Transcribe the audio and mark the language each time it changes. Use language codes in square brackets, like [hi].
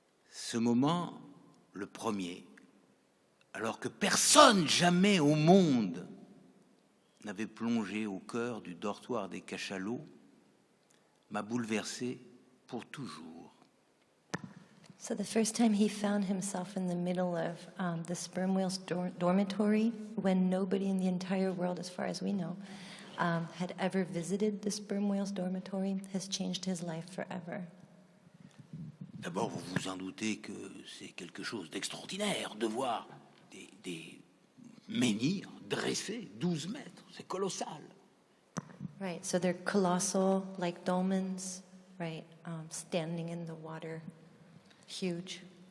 [fr] Ce moment, le premier, alors que personne jamais au monde n'avait plongé au cœur du dortoir des cachalots, m'a bouleversé pour toujours. [en] So the first time he found himself in the middle of the sperm whale's dormitory, when nobody in the entire world, as far as we know, had ever visited the sperm whale's dormitory, has changed his life forever. [fr] D'abord, vous vous en doutez que c'est quelque chose d'extraordinaire de voir des menhirs dressés 12 mètres. C'est colossal. [en] Right, so they're colossal, like dolmens, right, standing in the water, huge.